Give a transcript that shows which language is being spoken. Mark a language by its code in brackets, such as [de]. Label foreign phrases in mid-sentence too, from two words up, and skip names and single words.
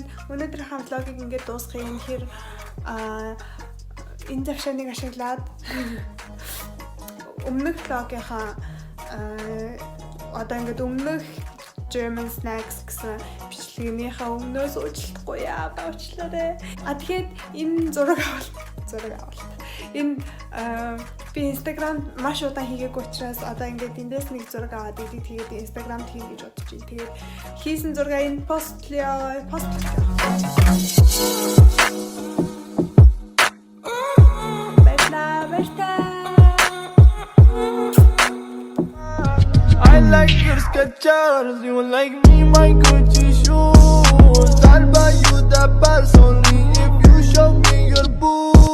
[mn] Өнөөдрийнхээ влогийг ингээд дуусгах юм хэр энэ завшааныг ашиглаад өмнөх влогийнхаа одоо ингээд өмнөх [en] German snacks [mn] гэсэн бичлэгнийхээ өмнөөс уучлахгүй яагаад уучлаарай. Тэгэхээр энэ зураг авалт. Энэ би Instagram маш удаан хийгээгүй учраас одоо ингээд эндээс нэг зураг аваад тэгээд Instagram хийх гэж бодож байна. Тэгээд хийсэн зургаа энэ постлё. [en] I like your Skechers, you like me, my Gucci shoes. I'll buy you the purse only if you show me your boobs.